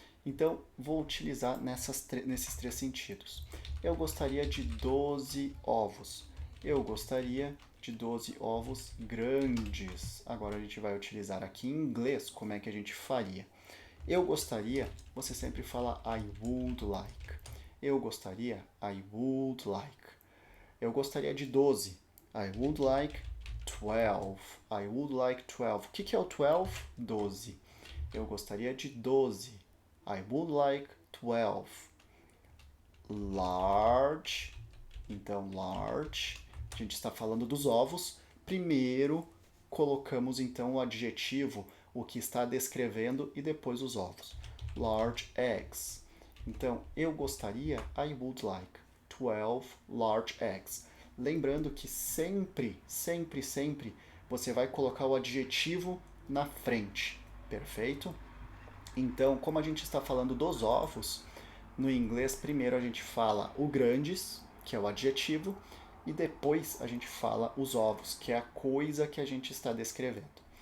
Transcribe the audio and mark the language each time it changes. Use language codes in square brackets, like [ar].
[pt] Então vou utilizar nesses 3 sentidos. Eu gostaria de 12 ovos. Eu gostaria de 12 ovos grandes. Agora a gente vai utilizar aqui em inglês como é que a gente faria. Eu gostaria, você sempre fala [en] I would like. [pt] Eu gostaria, [en] I would like. [pt] Eu gostaria de 12. [en] I would like 12. I would like 12. [pt] O que é o 12? 12. Eu gostaria de 12. [en] I would like 12. Large. [pt] Então, large. A gente está falando dos ovos. Primeiro, colocamos então o adjetivo, o que está descrevendo, e depois os ovos. [en] Large eggs. [pt] Então, eu gostaria, [en] I would like 12 large eggs. [pt] Lembrando que sempre, sempre, sempre você vai colocar o adjetivo na frente, perfeito? Então, como a gente está falando dos ovos, no inglês primeiro a gente fala o grandes, que é o adjetivo, e depois a gente fala os ovos, que é a coisa que a gente está descrevendo.